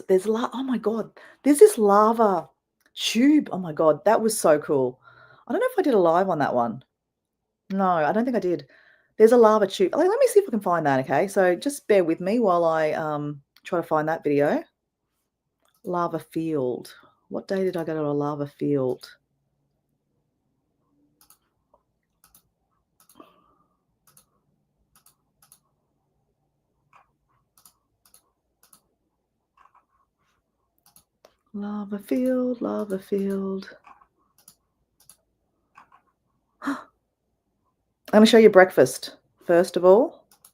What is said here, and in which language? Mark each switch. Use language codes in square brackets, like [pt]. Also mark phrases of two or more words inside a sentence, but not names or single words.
[en] Oh my God, there's this lava tube. Oh my God, that was so cool. I don't know if I did a live on that one. No, I don't think I did. There's a lava tube. Let me see if I can find that, okay? So just bear with me while I try to find that video. Lava field. What day did I go to a lava field? Lava field, lava field. I'm going to show you breakfast, first of all.